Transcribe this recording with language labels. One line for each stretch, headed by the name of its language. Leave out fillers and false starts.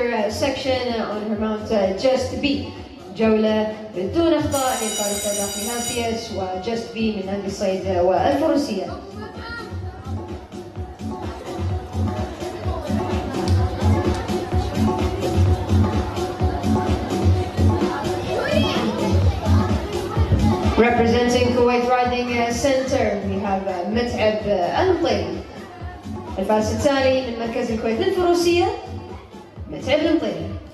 English: Section on her mount Just B.
Arabic: جولة بدون أخطاء للفارسة دافني هيلثيست و Just B من نادي الصيد والفروسية.
English: Representing Kuwait Riding Center we have متعب المطيري.
Arabic: الفارس التالي من مركز الكويت للفروسية متعب المطيري.